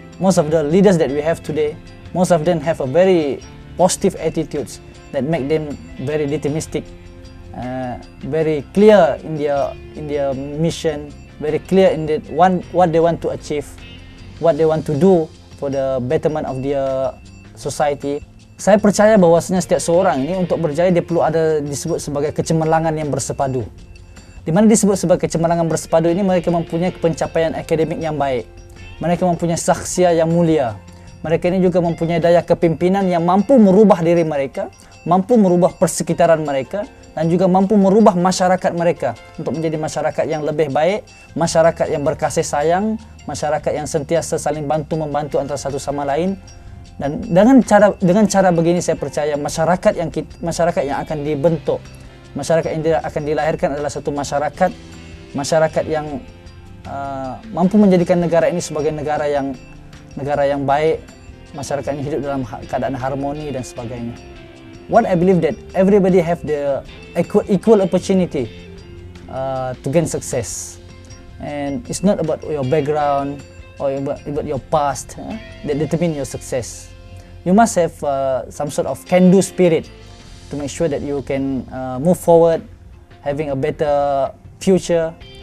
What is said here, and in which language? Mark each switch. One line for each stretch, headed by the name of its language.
English: Most of the leaders that we have today, most of them have a very positive attitudes that make them very deterministic, very clear in their mission, very clear in what they want to achieve, what they want to do for the betterment of their society.
Malay: Saya percaya bahwasanya setiap seorang ini untuk berjaya dia perlu ada disebut sebagai kecemerlangan yang bersepadu. Di mana disebut sebagai kecemerlangan bersepadu ini, mereka mempunyai pencapaian akademik yang baik. Mereka mempunyai saksya yang mulia. Mereka ini juga mempunyai daya kepimpinan yang mampu merubah diri mereka, mampu merubah persekitaran mereka, dan juga mampu merubah masyarakat mereka untuk menjadi masyarakat yang lebih baik, masyarakat yang berkasih sayang, masyarakat yang sentiasa saling bantu-membantu antara satu sama lain. Dan dengan cara begini saya percaya masyarakat yang akan dibentuk, masyarakat yang akan dilahirkan adalah satu masyarakat yang mampu menjadikan negara ini sebagai negara yang baik, masyarakat yang hidup dalam keadaan harmoni dan sebagainya.
English: What I believe that everybody have the equal opportunity to gain success, and it's not about your background or about your past that determine your success. You must have some sort of can-do spirit to make sure that you can move forward, having a better future.